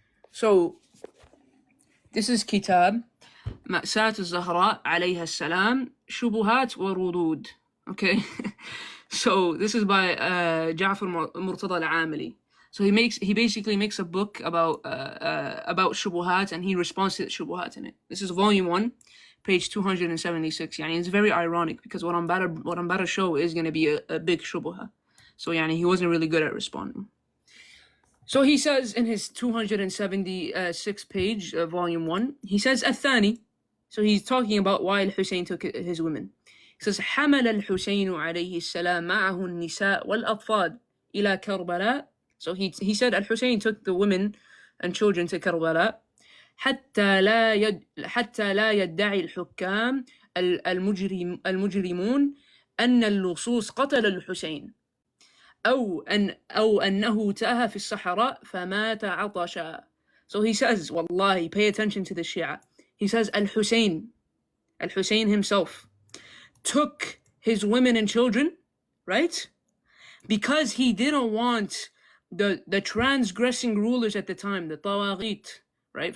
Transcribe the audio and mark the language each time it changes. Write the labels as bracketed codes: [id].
[en] So, this is Kitab مأساة الزهراء عليها السلام شبهات ورudud. Okay. So this is by Ja'far Murtada al-Amili. So he basically makes a book about shubuhat, and he responds to the shubuhat in it. This is volume 1, page 276. It's very ironic because what I'm about to show is going to be a big shubuha. So he wasn't really good at responding. So he says in his 276 page, volume 1, he says الثاني. So he's talking about why Al-Hussein took his women. He says [ar] حمل الحسين عليه السلام معه النساء والأطفال إلى كربلاء. [en] So he said Al-Hussein took the women and children to Karbala [ar] حتى لا يدعي الحكام المجرمون أن اللصوص قتل الحسين أو أنه تاه في الصحراء فمات عطشا. [en] So he says, Wallahi, pay attention to the Shia. He says, Al-Hussein himself, took his women and children, right? Because he didn't want the transgressing rulers at the time, the Tawaghit, right?